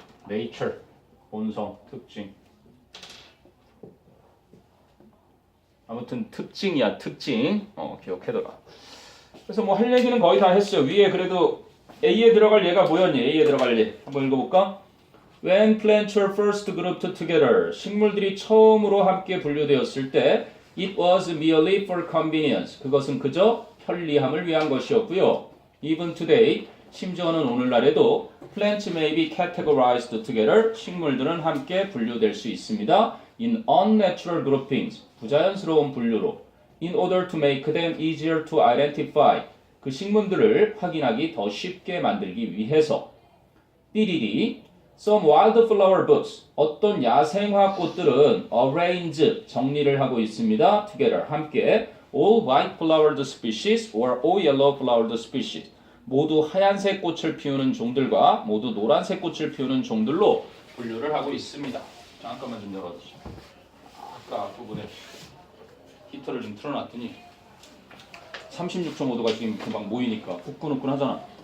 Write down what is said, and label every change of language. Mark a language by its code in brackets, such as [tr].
[ko] nature 본성, 특징. 아무튼 특징이야. 특징 기억해둬라. 그래서 뭐 할 얘기는 거의 다 했어요. 위에 그래도 A에 들어갈 얘가 뭐였니? A에 들어갈 얘 한번 읽어볼까? [en] When plants were first grouped together, [ko] 식물들이 처음으로 함께 분류되었을 때 [en] it was merely for convenience. [ko] 그것은 그저 편리함을 위한 것이었고요. [en] Even today, [ko] 심지어는 오늘날에도 [en] plants may be categorized together. [ko] 식물들은 함께 분류될 수 있습니다. [en] In unnatural groupings, [ko] 부자연스러운 분류로. [en] In order to make them easier to identify. [ko] 그 식물들을 확인하기 더 쉽게 만들기 위해서. 띠리리 [en] Some wildflower buds, [ko] 어떤 야생화 꽃들은 [en] arrange, [ko] 정리를 하고 있습니다. [en] together, [ko] 함께. [en] All white-flowered species or all yellow-flowered species. [ko] 모두 하얀색 꽃을 피우는 종들과 모두 노란색 꽃을 피우는 종들로 분류를 하고 있습니다. 잠깐만 좀 열어주세요. 아까 앞부분에 히터를 좀 틀어놨더니 36.5도가 지금 금방 모이니까 후끈후끈 하잖아.